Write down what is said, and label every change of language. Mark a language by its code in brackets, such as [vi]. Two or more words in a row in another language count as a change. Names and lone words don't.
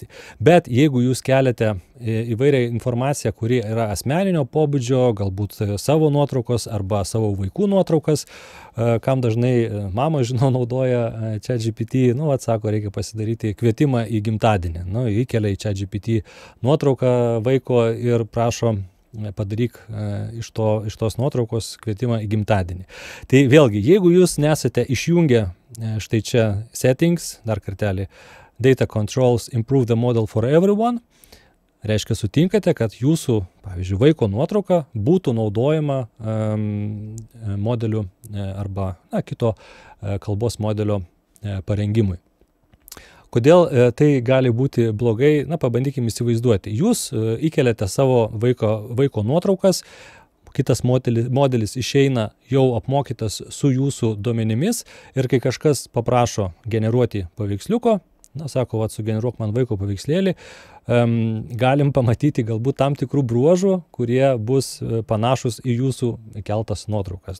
[lt] Bet jeigu jūs keliate įvairią informaciją, kuri yra asmeninio pobūdžio, galbūt savo nuotraukos arba savo vaikų nuotraukas, kam dažnai mama, žinau, naudoja ChatGPT, atsako, reikia pasidaryti kvietimą į gimtadienį. Įkelia į ChatGPT nuotrauką vaiko ir prašo padaryk iš tos nuotraukos kvietimą į gimtadienį. Tai vėlgi, jeigu jūs nesate išjungę štai čia Settings, dar kartelį, [en] Data Controls, Improve the model for everyone, [lt] reiškia sutinkate, kad jūsų, pavyzdžiui, vaiko nuotrauka būtų naudojama modelių arba kito kalbos modelio parengimui. Kodėl tai gali būti blogai? Pabandykime įsivaizduoti. Jūs įkeliate savo vaiko nuotraukas, kitas modelis išeina jau apmokytas su jūsų duomenimis ir kai kažkas paprašo generuoti paveiksliuko, sako, sugeneruok man vaiko paveikslėlį, galim pamatyti galbūt tam tikrų bruožų, kurie bus panašus į jūsų keltas nuotraukas.